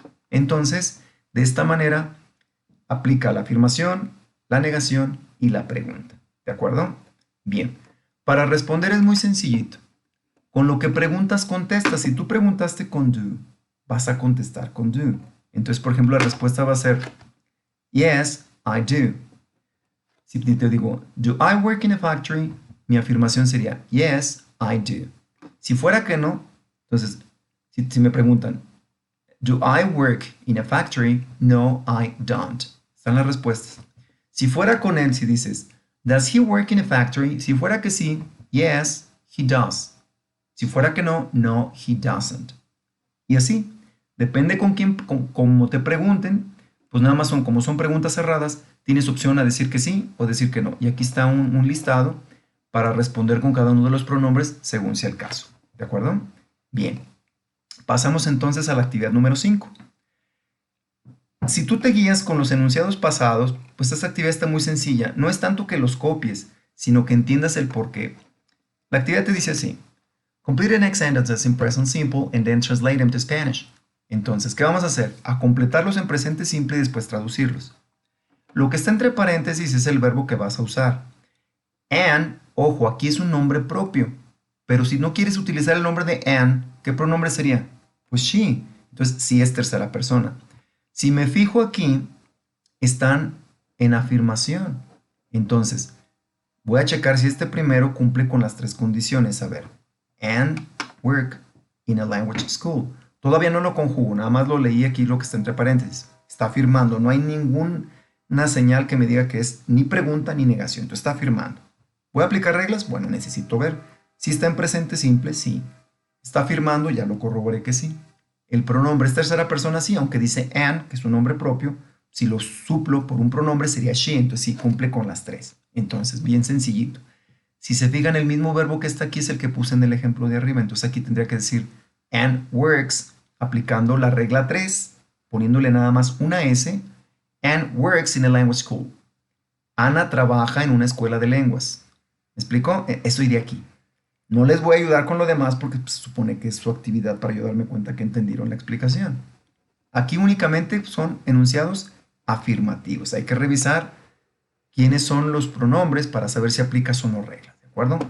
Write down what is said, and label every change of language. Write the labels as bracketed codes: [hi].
[es] Entonces, de esta manera, aplica la afirmación, la negación y la pregunta. ¿De acuerdo? Bien. Para responder es muy sencillito. Con lo que preguntas, contestas. Si tú preguntaste con do, vas a contestar con do. Entonces, por ejemplo, la respuesta va a ser [en] Yes, I do. [es] Si te digo, [en] do I work in a factory? [es] Mi afirmación sería, [en] yes, I do. [es] Si fuera que no, entonces, si me preguntan, [en] do I work in a factory? No, I don't. [es] Están las respuestas. Si fuera con él, si dices, [en] does he work in a factory? [es] Si fuera que sí, [en] yes, he does. [es] Si fuera que no, [en] no, he doesn't. [es] Y así, depende con quién, como te pregunten, pues nada más como son preguntas cerradas, tienes opción a decir que sí o decir que no. Y aquí está un listado para responder con cada uno de los pronombres según sea el caso. ¿De acuerdo? Bien. Pasamos entonces a la actividad número 5. Si tú te guías con los enunciados pasados, pues esta actividad está muy sencilla. No es tanto que los copies, sino que entiendas el porqué. La actividad te dice así. [en] Complete the next sentences in present simple and then translate them to Spanish. [es] Entonces, ¿qué vamos a hacer? A completarlos en presente simple y después traducirlos. Lo que está entre paréntesis es el verbo que vas a usar. And, ojo, aquí es un nombre propio. Pero si no quieres utilizar el nombre de and, ¿qué pronombre sería? Pues she. Entonces, sí es tercera persona. Si me fijo aquí, están en afirmación. Entonces, voy a checar si este primero cumple con las tres condiciones. A ver, [en] and work in a language school. [es] Todavía no lo conjugo, nada más lo leí aquí lo que está entre paréntesis. Está afirmando, no hay ninguna señal que me diga que es ni pregunta ni negación. Entonces está afirmando. ¿Voy a aplicar reglas? Bueno, necesito ver. Si está en presente simple, sí. Está afirmando, ya lo corroboré que sí. El pronombre es tercera persona, sí, aunque dice and, que es un nombre propio. Si lo suplo por un pronombre sería she, entonces sí cumple con las tres. Entonces, bien sencillito. Si se fijan, el mismo verbo que está aquí es el que puse en el ejemplo de arriba. Entonces aquí tendría que decir [en] and works, [es] aplicando la regla 3, poniéndole nada más una S. [en] And works in a language school. [es] Ana trabaja en una escuela de lenguas. ¿Me explico? Eso iría aquí. No les voy a ayudar con lo demás porque pues, se supone que es su actividad para yo darme cuenta que entendieron la explicación. Aquí únicamente son enunciados afirmativos. Hay que revisar quiénes son los pronombres para saber si aplicas o no reglas, ¿de acuerdo?